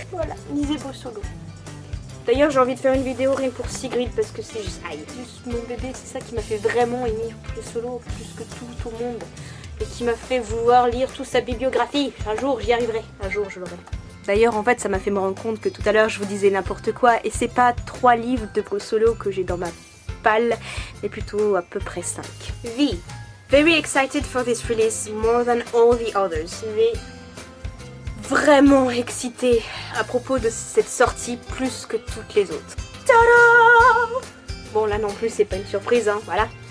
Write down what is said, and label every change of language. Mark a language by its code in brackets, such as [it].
[fr] Voilà, lisez Beau Solo. D'ailleurs j'ai envie de faire une vidéo rien pour Sigrid parce que c'est juste mon bébé, c'est ça qui m'a fait vraiment aimer le solo plus que tout au monde. Et qui m'a fait vouloir lire toute sa bibliographie. Un jour j'y arriverai, un jour je l'aurai. D'ailleurs en fait ça m'a fait me rendre compte que tout à l'heure je vous disais n'importe quoi et c'est pas 3 livres de Beau Solo que j'ai dans ma palle, mais plutôt à peu près 5. V. [en] Very excited for this release more than all the others. V. [fr] Vraiment excitée à propos de cette sortie plus que toutes les autres. Tada! Bon là non plus c'est pas une surprise hein, voilà.